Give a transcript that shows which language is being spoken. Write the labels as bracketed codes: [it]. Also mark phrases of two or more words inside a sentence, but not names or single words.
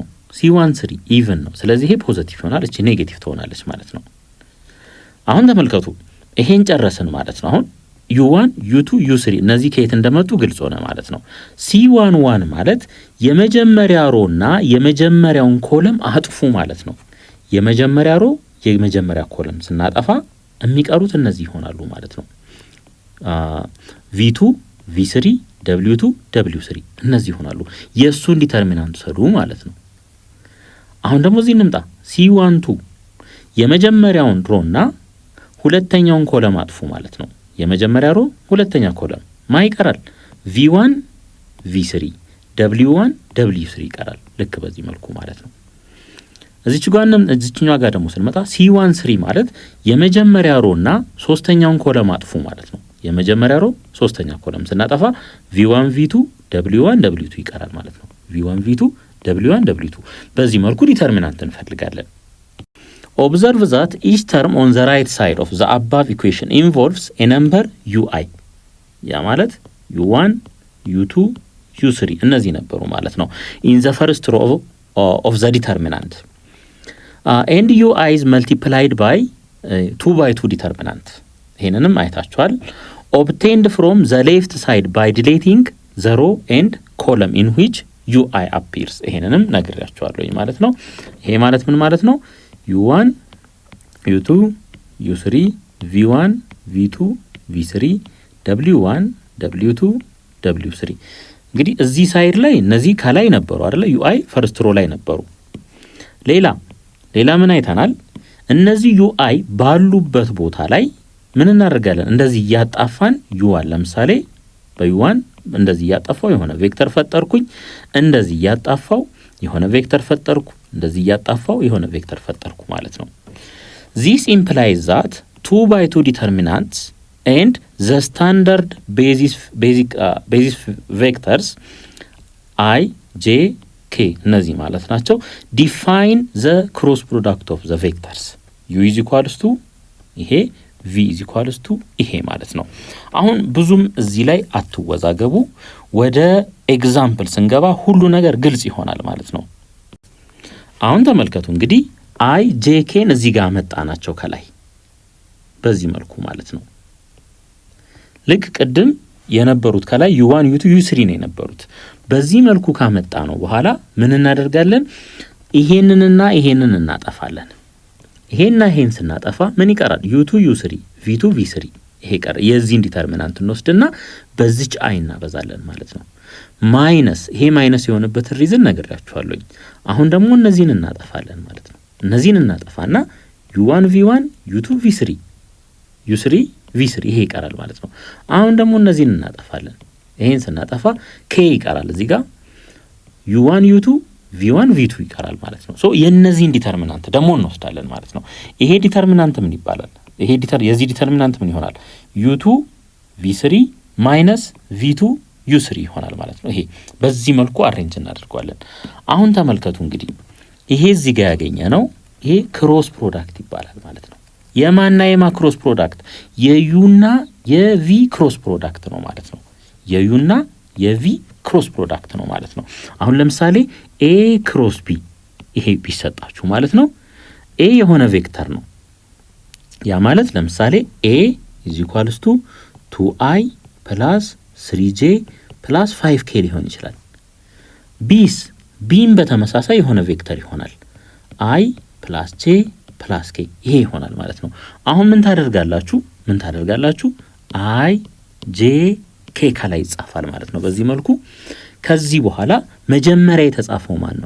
[am] c13 ኢቭን ነው። ስለዚህ ይሄ ፖዚቲቭ ይሆናል፣ እቺ ኔጌቲቭ ትሆናለች ማለት ነው። አሁን ተመልከቱ፣ ይሄን ጨረስን ማለት ነው። አሁን u1 u2 u3 እነዚህ ከየት እንደመጡ ግልጽ ሆነ ማለት ነው። c11 ማለት የመጀመሪያ ሮና የመጀመሪያውን ኮለም አጥፉ ማለት ነው። የመጀመሪያ ሮ የመጀመሪያ ኮለም ስናጠፋ የሚቀሩት እነዚህ ይሆናሉ ማለት ነው። v2 v3 w2 w3 እነዚህ ይሆናሉ። የሱን ዲተርሚናንት ሰዱ ማለት ነው። አሁን ደግሞ እዚህ እንምጣ። c12 የመጀመሪያውን ሮና ሁለተኛውን ኮለም አጥፉ ማለት ነው። የመጀመሪያ ሮ ሁለተኛ ኮለም ማ ይቀራል? v1 v3 w1 w3 ይቀራል። ልክ በዚህ መልኩ ማለት ነው። እዚችኛዋ ጋር ደግሞ ስንመጣ c13 ማለት የመጀመሪያ ሮና ሶስተኛውን ኮለም አጥፉ ማለት ነው። የመጀመሪያ ሮ ሶስተኛ ኮለም ስናጠፋ v1 v2 w1 w2 ይቀራል ማለት ነው። v1 v2 w1 w2 በዚህ መልኩ ዲተርሚናንት እንፈልጋለን። [en] Observe that each term on the right side of the above equation involves a number ui [am] ያ ማለት u1 u2 u3 እነዚህ ነበሩ ማለት ነው [en] in the first row of the determinant and ui is multiplied by 2 by 2 determinant [am] ይሄንንም አይታችኋል [en] obtained from the left side by deleting the row and column in which ui appears [am] ይሄንንም ነግሬያችኋለሁ ማለት ነው። ይሄ ማለት ምን ማለት ነው? u1 u2 u3 v1 v2 v3 w1 w2 w3 እንግዲህ እዚህ ሳይድ ላይ እነዚህ ከላይ ነበሩ አይደለ? ui [en] first row [am] ላይ ነበሩ። ሌላ ምን አይተናል? እነዚህ ui ባሉበት ቦታ ላይ ምን እናደርጋለን? እንደዚህ ያጣፋን u1 ለምሳሌ በu1 እንደዚህ ያጣፋው የሆነ ቬክተር ፈጠርኩኝ፣ እንደዚህ ያጣፋው የሆነ ቬክተር ፈጠርኩ፣ እንደዚህ ያጣፋው የሆነ ቬክተር ፈጠርኩ ማለት ነው። [en] This implies that 2 by 2 determinants and the standard basis vectors I, j, k [am] እነዚህ ማለት ናቸው [en] define the cross product of the vectors u is equals [am] to ይሄ [en] v is equals to [am] ይሄ ማለት ነው። አሁን ብዙም እዚህ ላይ አትወዛገቡ። ወደ ኤግዛምፕል ስንገባ ሁሉ ነገር ግልጽ ይሆናል ማለት ነው። አሁን ተመልከቱ እንግዲህ አይ ጄ ኬን እዚህ ጋር መጣናቸው ከላይ በዚህ መልኩ ማለት ነው። ልክ ቅድም የነበሩት ከላይ u1 u2 u3 ነው የነበሩት። በዚህ መልኩ ካመጣ ነው በኋላ ምን እናደርጋለን? ይሄንንና ይሄንን እናጠፋለን። ይሄንና ይሄን ስናጠፋ ምን ይቀራል? u2 u3 v2 v3 ይሄ ቀር የዚህን ዲተርሚናንት እንወስድና በዚች አይ እናበዛለን ማለት ነው። ማይነስ ይሄ ማይነስ የሆነበት ሪዝን ነግሬያችኋለሁ። አሁን ደግሞ እነዚህን እናጠፋለን ማለት ነው። እነዚህን እናጠፋና u1 v1 u2 v3 u3 v3 ይሄ ይቀራል ማለት ነው። አሁን ደግሞ እነዚህን እናጠፋለን። ይሄን ስናጠፋ k ይቀራል እዚህ ጋር u1 u2 v1 v2 ይቀራል ማለት ነው። ሶ የነዚህን ዲተርሚናንት ደግሞ እንወስዳለን ማለት ነው። ይሄ ዲተርሚናንት ምን ይባላል? ይሄ የዚህ ዲተርሚናንት ምን ይሆናል? u2 v3 ማይነስ v2 u3 ይሆናል ማለት ነው። ይሄ በዚህ መልኩ አሬንጅ እናደርጋለን። አሁን ተመልከቱ እንግዲህ ይሄ እዚህ ጋር ያገኘ ነው። ይሄ [en] cross product [am] ይባላል ማለት ነው። የማና የማ [en] cross product? [am] የዩና የቪ [en] cross product [am] ነው ማለት ነው። የዩና የቪ [en] cross product [am] ነው ማለት ነው። አሁን ለምሳሌ [en] A cross B [am] ይሄ ቢሰጣችሁ ማለት ነው ኤ የሆነ ቬክተር ነው። ያ ማለት ለምሳሌ ኤ [en] is equals to 2i plus 3j plus 5k [am] ሊሆን ይችላል። ቢም በተመሳሳይ የሆነ ቬክተር ይሆናል [en] i plus j plus k [am] ይሄ ይሆናል ማለት ነው። አሁን ምን ታደርጋላችሁ? i j k ከላይ ይጻፋል ማለት ነው በዚህ መልኩ። ከዚህ በኋላ መጀመሪያ የተጻፈው ማን ነው?